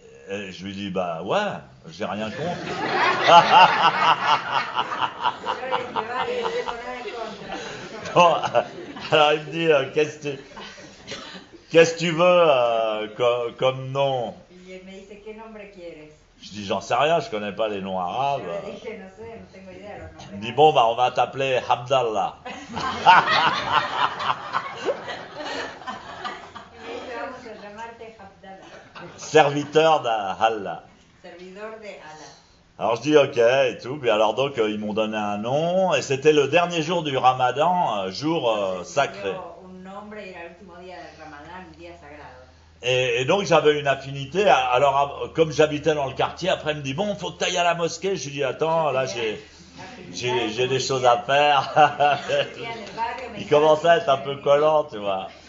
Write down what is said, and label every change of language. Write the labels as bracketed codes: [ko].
[fr] Et je lui dis bah ouais, j'ai rien contre. [es] Yo le dije, vale, no tengo nada en contra. [fr] Bon, alors il me dit qu'est-ce que tu veux comme nom? [es] Y él me dice, ¿qué nombre quieres? [fr] Je dis j'en sais rien, je connais pas les noms arabes. [es] Yo le dije, no sé, no tengo idea de los nombres. [fr] Il me dit bon bah on va t'appeler Abdallah. [es] Y me dice, vamos a llamarte Abdallah, [fr] Serviteur d'Allah. [es] servidor de Allah. [fr] Alors je dis ok et tout, puis alors donc ils m'ont donné un nom et c'était le dernier jour du Ramadan, jour [es] Entonces, [fr] sacré. [es] me dio un nombre y era el último día del Ramadán, un día sagrado. [fr] Et donc j'avais une affinité. Alors comme j'habitais dans le quartier, après il me dit bon, faut que tu ailles à la mosquée. Je lui dis attends, là j'ai des choses à faire. Il commençait à être un peu collant, tu vois.